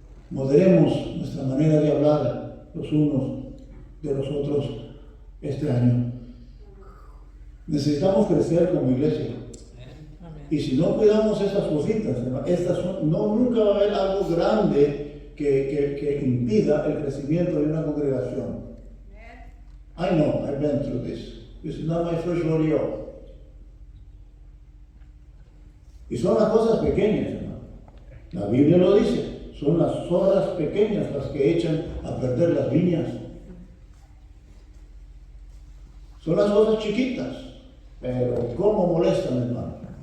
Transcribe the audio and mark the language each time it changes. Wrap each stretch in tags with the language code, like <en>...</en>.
<es>Moderemos nuestra manera de hablar los unos de los otros este año. Necesitamos crecer como iglesia. Y si no cuidamos estas cositas, nunca va a haber algo grande que impida el crecimiento de una congregación.</es> <en>I know, I've been through this. This is not my first rodeo.</en> <es>Y son las cosas pequeñas, hermano. La Biblia lo dice. Son las hojas pequeñas las que echan a perder las viñas. Son las hojas chiquitas, pero cómo molestan, hermano.</es>